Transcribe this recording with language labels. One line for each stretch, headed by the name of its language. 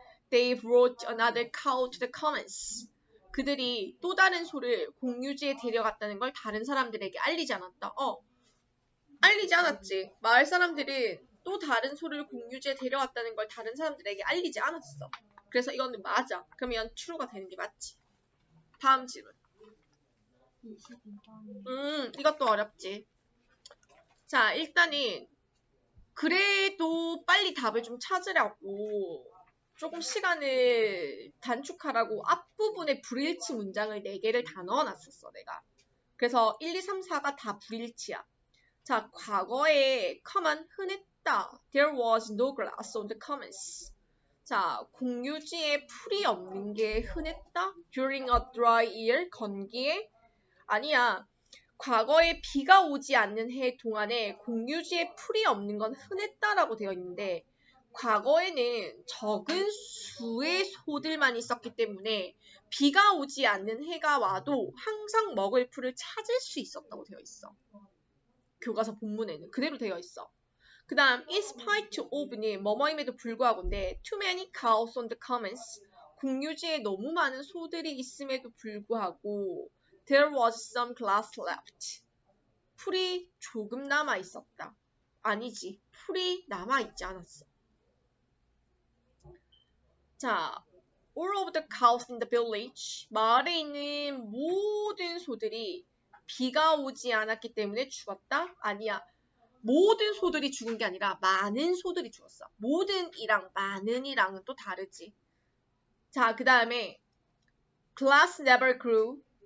English: They brought another cow to the commons.
Korean: 그들이 또 다른 소를 공유지에 데려갔다는 걸 다른 사람들에게 알리지 않았다. 알리지 않았지. 마을 사람들은 또 다른 소를 공유지에 데려갔다는 걸 다른 사람들에게 알리지 않았어. 그래서 이거는 맞아. 그러면 true가 되는 게 맞지. 다음 질문. 22번이요. 이것도 어렵지. 자, 일단은 그래도 빨리 답을 좀 찾으려고 조금 시간을 단축하라고 앞부분에 불일치 문장을 4개를 다 넣어놨었어, 내가. 그래서 1, 2, 3, 4가 다 불일치야. 자, 과거에 common 흔했다.
English: There was no grass on the commons.
Korean: 자, 공유지에 풀이 없는 게 흔했다.
English: During a dry year,
Korean: 건기에 아니야. 과거에 비가 오지 않는 해 동안에 공유지에 풀이 없는 건 흔했다라고 되어 있는데 과거에는 적은 수의 소들만 있었기 때문에 비가 오지 않는 해가 와도 항상 먹을 풀을 찾을 수 있었다고 되어 있어. 교과서 본문에는 그대로 되어 있어. 그 다음 in spite of는 뭐뭐임에도 불구하고인데
English: too many cows on the commons.
Korean: 공유지에 너무 많은 소들이 있음에도 불구하고
English: there was some grass left.
Korean: 풀이 조금 남아 있었다. 아니지. 풀이 남아 있지 않았어. 자,
English: all of the cows in the village.
Korean: 마을에 있는 모든 소들이 비가 오지 않았기 때문에 죽었다? 아니야. 모든 소들이 죽은 게 아니라 많은 소들이 죽었어. 모든이랑 많은이랑은 또 다르지. 자, 그 다음에
English: grass never grew.